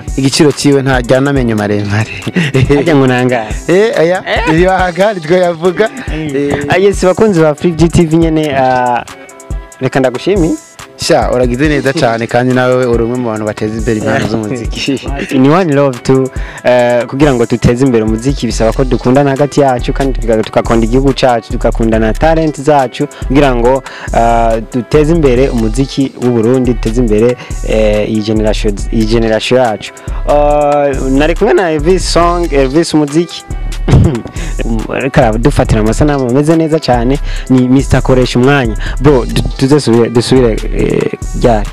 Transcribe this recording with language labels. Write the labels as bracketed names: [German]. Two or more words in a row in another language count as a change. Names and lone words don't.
[Rundi] igiciro ciwe ntajyana amenyo maremare ajya ngo nangara aya ibahaga nitwo yavuga yes bakunzi ba Free GTV nyene reka ndagushimiye sha uragize neza cyane kandi nawe uri umwe mu bantu bateza imbere impano z'umuziki ni [English] one love [Rundi] to kugira ngo tuteze imbere umuziki bisaba ko dukundana hagati yacu kandi tukakunda igihugu cyacu tukakunda na talent zacu kugira ngo duteze imbere umuziki w'u Burundi duteze imbere iyi generation yacu nari kumwe na Elvis umuziki reka dufatira amasanamu ameze neza cyane ni Mr Koresha umwanya bro dusubire ryari